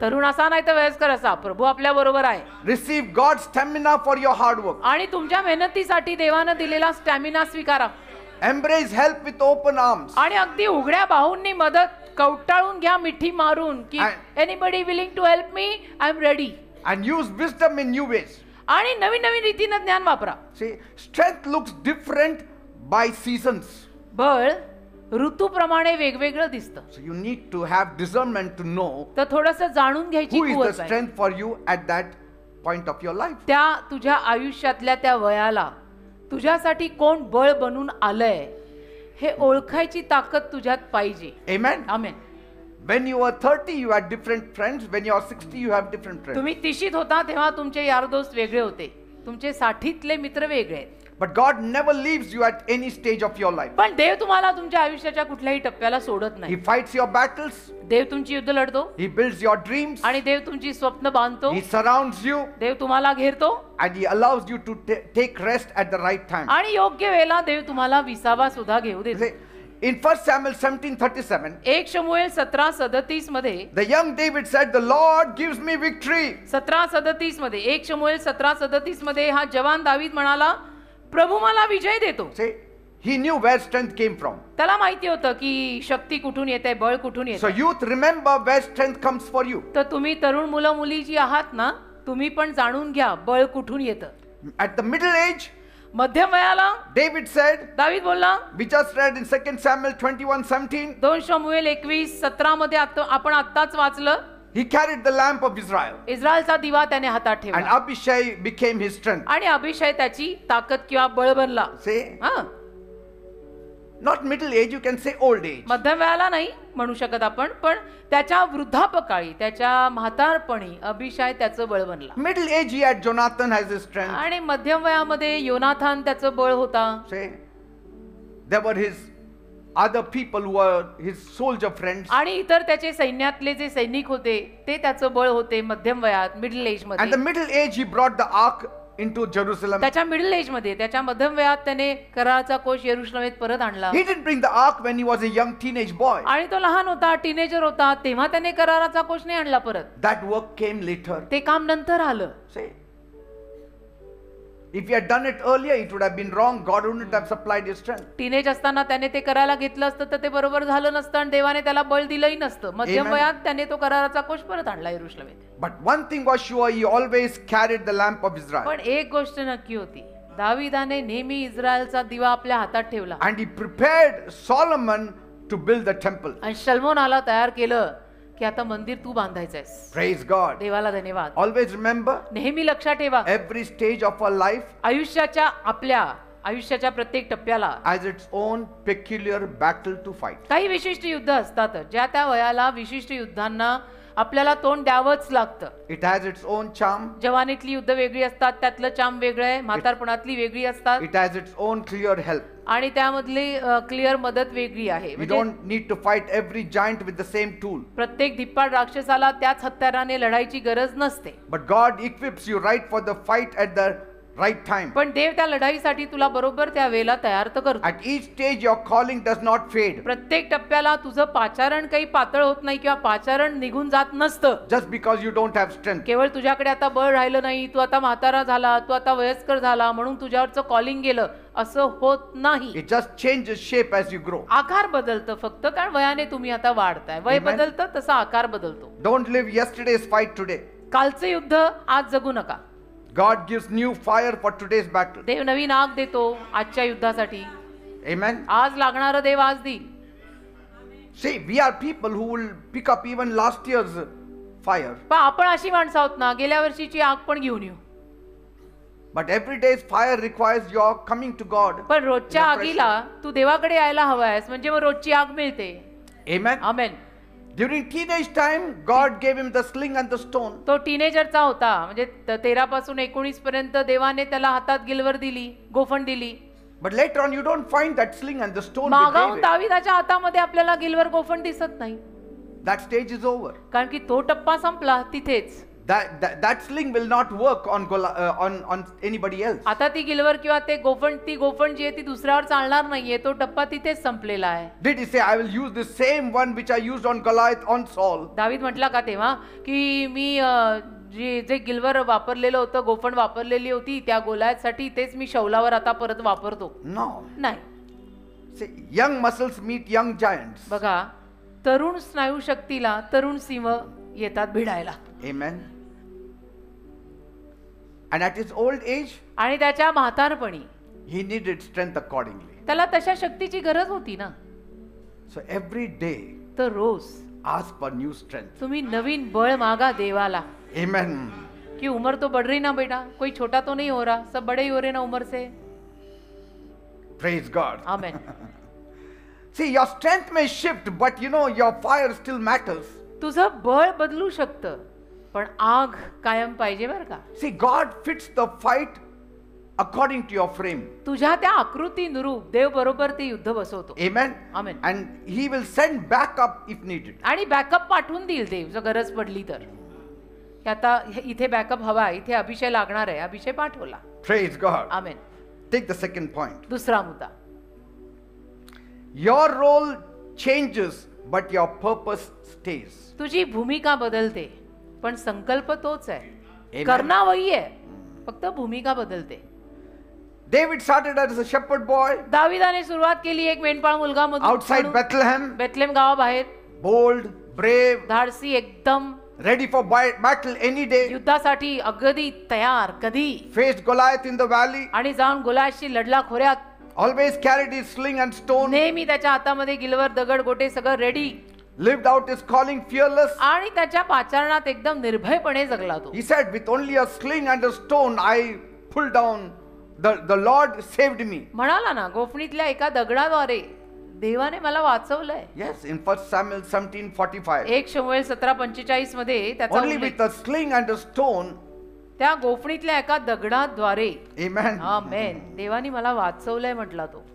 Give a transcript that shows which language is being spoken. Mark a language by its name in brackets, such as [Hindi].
[Marathi] तरुण असा नाही तर वयस्कर असा, प्रभू आपल्या बरोबर आहे. [English] Receive God's stamina for your hard work. [Marathi] आणि तुमच्या मेहनतीसाठी देवानं दिलेला स्टॅमिना स्वीकारा. [English] Embrace help with open arms. [Marathi] आणि अगदी उघड्या बाहूंनी मदत कवटाळून घ्या, मिठी मारून, की [English] Anybody willing to help me, I am ready. And use wisdom in new ways. [Marathi] आणि नवीन नवीन रीतीनं ज्ञान वापरा. [English] See, strength looks different by seasons. [Marathi] बळ ऋतूप्रमाणे वेगवेगळं दिसतं. [English] So you need to have discernment to know [Marathi] तर थोडंसं जाणून घ्यायची [English] who is the [Marathi] कुवत आहे. [English] strength for you at that point of your life. [Marathi] त्या तुझ्या आयुष्यातल्या त्या वयाला तुझ्यासाठी कोण बळ बनून आलंय हे ओळखायची ताकद तुझ्यात पाहिजे. [English] Amen. [Marathi] Amen. [English] When you were 30, you had different friends. When you are 60, you have different friends. [Marathi] तुम्ही 30शीत होता तेव्हा तुमचे यार दोस्त वेगळे होते, तुमचे 60तले मित्र वेगळे आहेत. [English] But God never leaves you at any stage of your life. [Marathi] पण देव तुम्हाला तुमच्या आयुष्याच्या कुठल्याही टप्प्याला सोडत [English] He [Marathi] नाही. [English] fights your battles. [Marathi] देव तुमची युद्ध लढतो [English] He builds your dreams. [Marathi] आणि देव तुमची स्वप्न बांधतो. [English] He surrounds you. [Marathi] देव तुम्हाला घेरतो [English] And He allows you to take rest at the right time. [Marathi] आणि योग्य वेळेला देव तुम्हाला विसावा सुद्धा घेऊ देतो. [English] See, in 1 Samuel 17:37, [Marathi] 1 शमूएल 17:37 मध्ये [English] the young David said, "The Lord gives me victory." [Marathi] 17:37 मध्ये 1 शमूएल 17:37 मध्ये हा जवान दावीद म्हणाला, प्रभू मला विजय देतो. [English] See, he knew where strength came from. [Marathi] त्याला माहिती होतं की शक्ती कुठून येते, बळ कुठून [English] So [Marathi] येते. [English] youth, remember where strength comes for you. [Marathi] तर तुम्ही तरुण मुलं मुली जी आहात ना, तुम्ही पण जाणून घ्या बळ कुठून येतं. [English] At the middle age, [Marathi] मध्यम वयाला [English] David said, [Marathi] दावीद बोलला, [English] we just read in 2 Samuel 21:17, [Marathi] 2 शमूएल 21:17 मध्ये आपण आत्ताच वाचलं, [English] he carried the lamp of Israel. [Marathi] इस्रायलचा दिवा त्याने हातात [English] And [Marathi] ठेवला [English] Abishai became his strength. [Marathi] आणि अभिषय त्याची ताकद किंवा बळ बनला. [English] Say, [Marathi] हा, [English] not middle age, you can say old age. [Marathi] मध्यम वयाला नाही म्हणू शकत आपण, पण त्याच्या वृद्धापकाळी, त्याच्या म्हातारपणी अभिषय त्याचं बळ बनला. [English] Middle age, he had Jonathan as his strength. [Marathi] आणि मध्यम वयामध्ये योनाथान त्याचं बळ होता. [English] Say, there were his other people who were his soldier friends. [Marathi] आणि इतर त्याचे सैन्यातले जे सैनिक होते ते त्याचं बळ होते मध्यम वयात, मिडल एज [English] And the [Marathi] मध्ये. [English] middle age, he brought the ark into Jerusalem. [Marathi] त्याच्या मिडल एज मध्ये, त्याच्या मध्यम वयात त्याने कराराचा कोश येरुशलेमेत परत आणला. [English] He didn't bring the ark when he was a young teenage boy. [Marathi] आणि तो लहान होता, टीनेजर होता, तेव्हा त्याने कराराचा कोश नाही आणला परत. [English] That work came later. [Marathi] ते काम नंतर आलं. [English] Say, if he had done it earlier, it would have been wrong. God wouldn't have supplied his strength. [Marathi] Teenage असताना त्याने ते करायला घेतलं असतं तर ते बरोबर झालं नसतं आणि देवाने त्याला बळ दिलंही नसतं. मध्यम [English] Amen. [Marathi] वयात त्याने तो कराराचा कोश परत आणला येरुशलेमेत. [English] But one thing was sure, he always carried the lamp of Israel. [Marathi] पण एक गोष्ट नक्की होती, दाविदाने नेहमी इस्रायलचा दिवा आपल्या हातात ठेवला. [English] And he prepared Solomon to build the temple. [Marathi] आणि शल्मोनाला तयार केलं की आता मंदिर तू बांधायचंयस. [English] Praise God. [Marathi] देवाला धन्यवाद. [English] Always remember, [Marathi] नेहमी लक्षात ठेवा, [English] every stage of our life [Marathi] आपल्या आयुष्याच्या प्रत्येक टप्प्याला [English] has its own peculiar battle to fight. [Marathi] काही विशिष्ट युद्ध असतात, ज्या त्या वयाला विशिष्ट युद्धांना आपल्याला तोंड द्यावंच लागतं. [English] It has its own charm. [Marathi] जवानीतली युद्ध वेगळी असतात, त्यातलं चाम वेगळं आहे. म्हातारपणातली वेगळी असतात [English] It has its own clear help. [Marathi] आणि त्यामधली क्लिअर मदत वेगळी आहे. [English] We [Marathi] म्हणजे [English] don't need to fight every giant with the same tool. [Marathi] प्रत्येक धिप्पाड राक्षसाला त्याच हत्याराने लढायची गरज नसते. [English] But God equips you right for the fight at the right time. [Marathi] पण देव त्या लढाईसाठी तुला बरोबर त्या वेळेला तयार तर करतो. [English] At each stage your calling does not fade. [Marathi] प्रत्येक टप्प्याला तुझं पाचारण काही पातळ होत नाही किंवा पाचारण निघून जात नसतं. [English] Just because you don't have strength. [Marathi] केवळ तुझ्याकडे आता बळ राहिलं नाही, तू आता म्हातारा झाला, तू आता वयस्कर झाला म्हणून तुझ्यावरचं कॉलिंग गेलं असं होत नाही. [English] It just changes shape as you grow. [Marathi] आकार बदलतं फक्त, कारण वयाने तुम्ही आता वाढताय. वय [English] Amen. [Marathi] बदलतं तसा आकार बदलतो. [English] Don't live yesterday's fight today. [Marathi] कालचं युद्ध आज जगू नका. [English] God gives new fire for today's battle. [Marathi] देव नवीन आग देतो आजच्या युद्धासाठी. [English] Amen. [Marathi] आज लागणारं देव आज देईल. [English] See, we are people who will pick up even last year's fire. [Marathi] पण आपण अशी माणसं आहोत ना, गेल्या वर्षीची आग पण घेऊन येऊ. [English] But every day's fire requires your coming to God. [Marathi] पण रोजच्या [English] in the pressure. [Marathi] आगीला तू देवाकडे यायला हवायस, म्हणजे मग रोजची आग मिळते. [English] Amen. [Marathi] Amen. [English] During teenage time, God gave him the sling and the stone. [Marathi] तो टीनेजरचा होता, म्हणजे 13 पासून 19 पर्यंत देवाने त्याला हातात गिलवर दिली, गोफण दिली. [English] But later on, you don't find that sling and the stone with [Marathi] मागाहून [English] David. [Marathi] दाविदाच्या हातामध्ये आपल्याला गिलवर गोफण दिसत नाही, [English] That stage is over. [Marathi] कारण की तो टप्पा संपला तिथेच. [English] That sling will not work on anybody else. [Marathi] आता ती गिलवर किंवा ती गोफण जी आहे ती दुसऱ्यावर चालणार नाहीये. तो टप्पा तिथेच संपलेला आहे. [English] Did he say, I will use the same one which I used on Goliath on Saul? [Marathi] दावीद म्हटला का तेव्हा की मी जे गिलवर वापरलेलं होतं, गोफण वापरलेली होती त्या गोलायतसाठी, तेच मी शौलावर आता परत वापरतो? [English] No. [Marathi] नाही. [English] See, young muscles meet young giants. [Marathi] बघा, तरुण स्नायू शक्तीला तरुण सिंह येतात भिडायला. [English] Amen. And at his old age, [Marathi] आणि त्याच्या म्हातारपणी [English] he needed strength accordingly. [Marathi] त्याला तशा शक्तीची गरज होती ना. [English] So every day, [Marathi] तर रोज [English] ask for new strength. [Marathi] तुम्ही नवीन बळ मागा देवाला. [English] Amen. [Hindi] कि उम्र तो बढ़ रही ना बेटा, कोई छोटा तो नहीं हो रहा, सब बड़े ही हो रहे ना उम्र से. [English] Praise God. [Marathi] Amen. [English] See, your strength may shift, but you know, your fire still matters. [Marathi] तुझं बळ बदलू शकतं, पण आग कायम पाहिजे बरं का. [English] See, God fits the fight according to your frame. [Marathi] तुझ्या त्या आकृतीनुरूप देव बरोबर ते युद्ध बसवतो. [English] Amen. Amen. And he will send backup if needed. [Marathi] आणि बॅकअप पाठवून देईल देव जर गरज पडली तर. की आता इथे बॅकअप हवा, इथे अभिषय लागणार आहे, अभिषय पाठवला. [English] Praise God. [Marathi] Amen. [English] Take the second point. [Marathi] दुसरा मुद्दा, [English] Your role changes, but your purpose stays. [Marathi] तुझी भूमिका बदलते पण संकल्प तोच आहे. [English] Amen. [Hindi] करना वही [Marathi] आहे, फक्त भूमिका बदलते. [English] David started as a shepherd boy [Marathi] दाविदाने सुरुवात केली एक मेंढपाळ मुलगा [English] outside Bethlehem, [Marathi] बेथलेम गावाबाहेर. [English] bold, brave, [Marathi] धाडसी, एकदम [English] ready for battle any day. [Marathi] युद्धासाठी अगदी तयार कधी. [English] Faced Goliath in the valley, [Marathi] आणि जाऊन गोलाशी लढला खोऱ्यात. [English] always carried his sling and stone, [Marathi] नेहमी त्याच्या हातामध्ये गिलवर दगड गोटे सगळं ready. [English] lived out his calling fearless. [Marathi] आणि त्याच्या पाचारणात एकदम निर्भयपणे जगला तो. [English] He said, with only a sling and a stone, I pulled down. The Lord saved me. [Marathi] म्हणाला ना, गोफणीतल्या एका दगडाद्वारे देवाने मला वाचवलंय. [English] Yes, in 1 Samuel 17:45. [Marathi] 1 शमूएल 17:45 मध्ये त्याचा [English] Only [Marathi] उल्लेख. [English] with a sling and a stone. [Marathi] त्या गोफणीतल्या एका दगडाद्वारे. [English] Amen. [Marathi] आमेन. देवाने मला वाचवलंय म्हटला तो.